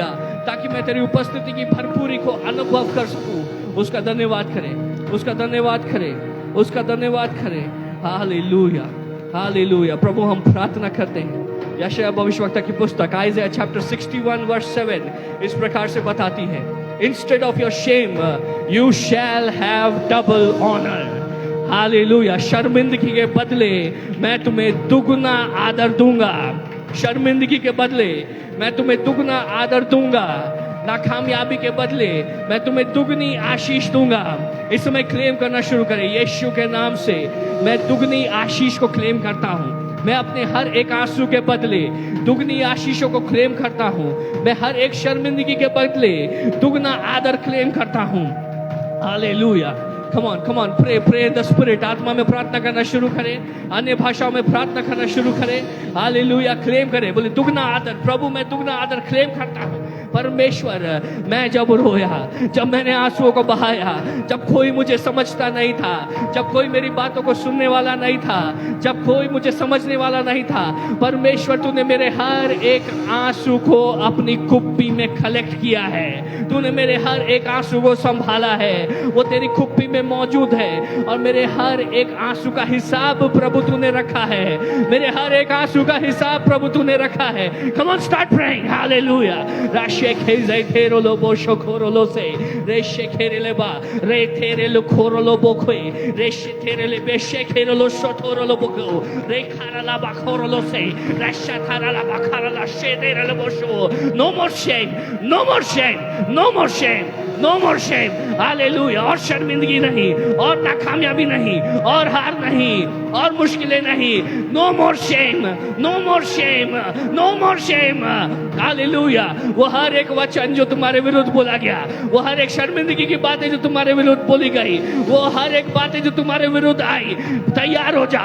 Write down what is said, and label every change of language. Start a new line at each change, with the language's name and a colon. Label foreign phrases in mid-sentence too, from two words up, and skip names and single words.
Hindi: ताकि मैं तेरी उपस्थिति की भरपूरी को अनुभव कर सकूं. उसका धन्यवाद करें. उसका धन्यवाद करें. उसका धन्यवाद करें. हालेलुया. हालेलुया. प्रभु, हम प्रार्थना करते हैं. यशायाह भविष्यवक्ता की पुस्तक
English: Isaiah chapter 61 verse 7
Hindi: इस प्रकार से बताती है,
English: Instead of your shame, you shall have double honor.
Hindi: हालेलुया. शर्मिंदगी के बदले मैं तुम्हें दुगना आदर दूंगा. शर्मिंदगी के बदले मैं तुम्हें दुगना आदर दूंगा. नाकामयाबी के बदले मैं तुम्हें दुगनी आशीष दूंगा. इस समय क्लेम करना शुरू करें. यीशु के नाम से मैं दुगनी आशीष को क्लेम करता हूँ. मैं अपने हर एक आंसू के बदले दुगनी आशीषों को क्लेम करता हूँ. मैं हर एक शर्मिंदगी के बदले दुगना आदर क्लेम करता हूँ. हालेलुया.
English: Come on, pray in the spirit.
Hindi: आत्मा में प्रार्थना करना शुरू करें. अन्य भाषाओं में प्रार्थना करना शुरू करें. हालेलुया. क्लेम करें. बोले दुगना आदर. प्रभु, मैं दुगना आदर क्लेम करता हूँ. परमेश्वर, मैं जब रोया, जब मैंने आंसुओं को बहाया, जब कोई मुझे समझता नहीं था, जब कोई मेरी बातों को सुनने वाला नहीं था, जब कोई मुझे समझने वाला नहीं था, परमेश्वर तूने मेरे हर एक आंसू को अपनी कुप्पी में कलेक्ट किया है। तूने मेरे हर एक आंसू को संभाला है, वो तेरी कुप्पी में मौजूद है। और मेरे हर एक आंसू का हिसाब प्रभु तूने रखा है, मेरे हर एक आंसू का हिसाब प्रभु तूने रखा है।
English: Come on, start praying, hallelujah. राशे खेजे थेरो लो बोशो खोरो लो से रेशे खेरे ले बा रे थेरे लो खोरो लो बोखे रेशे थेरे ले बेशे खेरो लो शोथोरो लो बोको रे खारा ला बा खोरो लो से रेशा थारा ला बा खारा ला शे तेरे लो बोशो। No more shame, no more shame, no more shame, no more shame,
Hindi: हालेलुया। और शर्मिंदगी नहीं, और नाकामयाबी नहीं, और हार नहीं, और मुश्किलें नहीं।
English: No more shame, no more shame, no more shame, hallelujah.
Hindi: वो हर एक वचन जो तुम्हारे विरुद्ध बोला गया, वो हर एक शर्मिंदगी की बातें जो तुम्हारे विरुद्ध बोली गई, वो हर एक बातें जो तुम्हारे विरुद्ध आई, तैयार हो जाओ।